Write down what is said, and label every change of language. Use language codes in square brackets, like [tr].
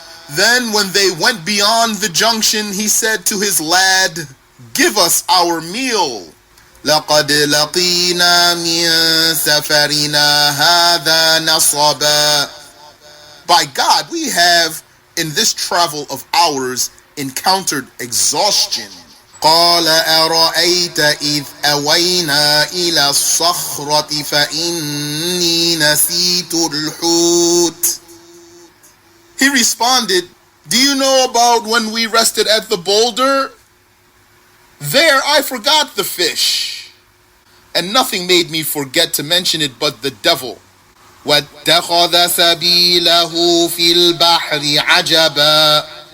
[en] Then when they went beyond the junction, he said to his lad, "Give us our meal." [ar] لقد لقينا من سفرنا هذا نصبا. [en] By God, we have in this travel of ours encountered exhaustion. [ar] قال أرأيت إذ أوينا إلى الصخرة فإني نسيت الحوت. [en] He responded, do you know about when we rested at the boulder? There I forgot the fish, and nothing made me forget to mention it but the devil. [ar] وَاتَّخَذَ سَبِيلَهُ فِي الْبَحْرِ عَجَبًا.